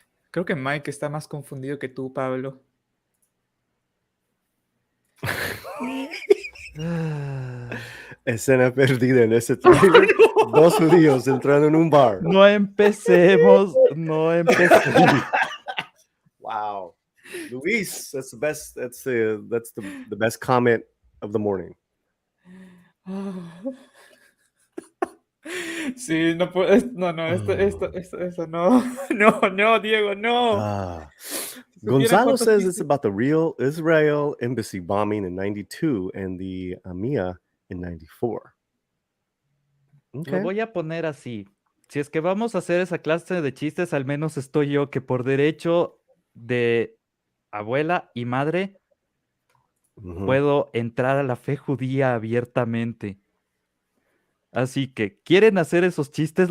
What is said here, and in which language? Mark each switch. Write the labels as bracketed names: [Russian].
[Spanish] Creo que Mike está más confundido que tú, Pablo. Escena perdida en ese trailer. Dos judíos entrando en un bar. No empecemos, no empecemos. [English] Wow. Luis, that's the best. That's the best comment of the morning. [Spanish] Sí, no puedo. No, esto no. No, Diego, no. [English] Gonzalo says it's about the real Israel embassy bombing in 92 and the AMIA in 94. [Spanish] Lo voy a poner así. Si es que vamos a hacer esa clase de chistes, al menos estoy yo que por derecho de abuela y madre puedo entrar a la fe judía abiertamente. Así que, ¿quieren hacer esos chistes?